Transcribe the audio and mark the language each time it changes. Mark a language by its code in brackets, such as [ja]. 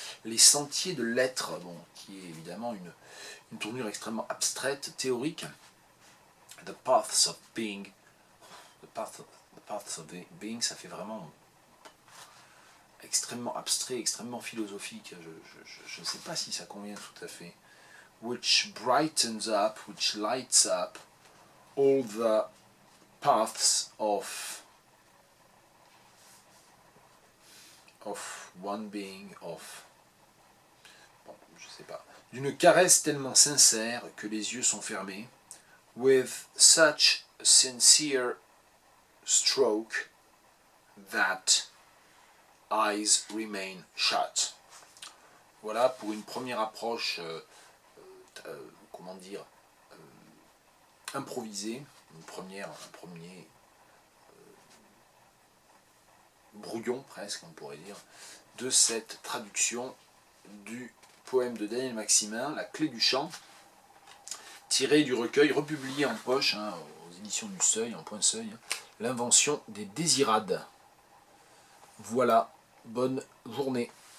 [fr] Les sentiers de l'être, bon, qui est évidemment une tournure extrêmement abstraite, théorique. [en] The paths of being. The paths of being, [fr] ça fait vraiment extrêmement abstrait, extrêmement philosophique. Je ne sais pas si ça convient tout à fait. [en] Which brightens up, which lights up all the paths of one being, of... [fr] Bon, je sais pas. D'une caresse tellement sincère que les yeux sont fermés. [en] With such sincere stroke that eyes remain shut. [fr] Voilà pour une première approche, comment dire, improvisée, un premier brouillon presque, on pourrait dire, de cette traduction du poème de Daniel Maximin, La clé du chant, tiré du recueil, republié en poche, hein, aux éditions du Seuil, en point Seuil, L'invention des désirades. Voilà, bonne journée.